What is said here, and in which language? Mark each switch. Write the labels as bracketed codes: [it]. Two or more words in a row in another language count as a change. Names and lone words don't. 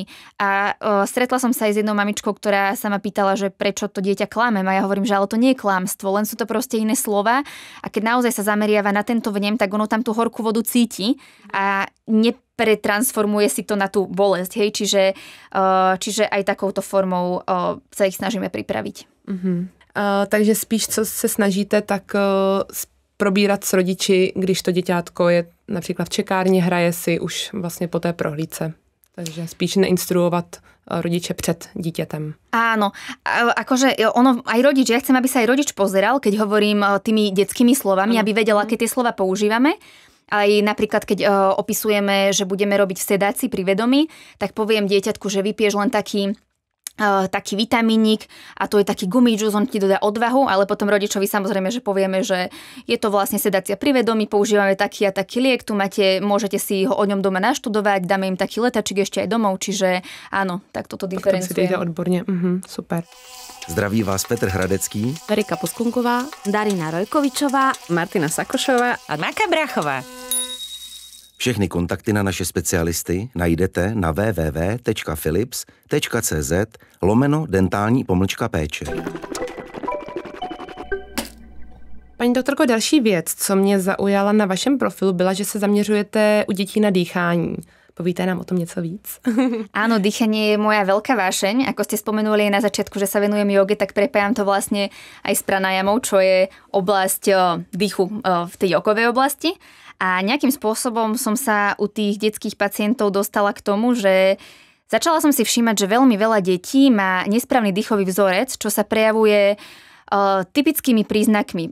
[sk] A stretla som sa aj s jednou mamičkou, ktorá sa ma pýtala, že prečo to dieťa klamem. A ja hovorím, že ale to nie je klamstvo, len sú to proste iné slova. A keď naozaj sa zameriava na tento vnem, tak ono tam tú horkú vodu cíti a nepretransformuje si to na tú bolesť. Hej? Čiže aj takouto formou sa ich snažíme pripraviť. [cs] Takže spíš, co se snažíte, tak probírat s rodiči, když to děťátko je například v čekárně, hraje si už vlastně po té prohlídce. Takže spíš neinstruovat rodiče před dítětem. [sk] Áno, akože ono, aj rodič, ja chcem, aby sa aj rodič pozeral, keď hovorím tými detskými slovami, aby vedel, aké tie slova používame. Aj napríklad, keď opisujeme, že budeme robiť v sedácii pri vedomí, tak poviem dieťatku, že vypiješ len taký vitamínik a to je taký gumidžus, on ti dodá odvahu, ale potom rodičovi samozrejme, že povieme, že je to vlastne sedácia pri vedomí, používame taký a taký liek, tu môžete si ho o ňom doma naštudovať, dáme im taký letačik ešte aj domov, čiže áno, tak toto diferencuje. To odborne, super. [cs] Zdraví vás Petr Hradecký, Erika Poskunková, Darina Rojkovičová, Martina Sakošová a Máka Brachová. Všechny kontakty na naše specialisty najdete na www.philips.cz/dentální-péče. Paní doktorko, další věc, co mě zaujala na vašem profilu, byla, že se zaměřujete u dětí na dýchání. Povíte nám o tom něco víc? [sk] Áno, dýchanie je moja veľká vášeň. Ako ste spomenuli na začiatku, že sa venujem joge, tak prepájam to vlastne aj s pranajamou, čo je oblasť dýchu v tej jogovej oblasti. A nejakým spôsobom som sa u tých detských pacientov dostala k tomu, že začala som si všímať, že veľmi veľa detí má nesprávny dýchový vzorec, čo sa prejavuje typickými príznakmi.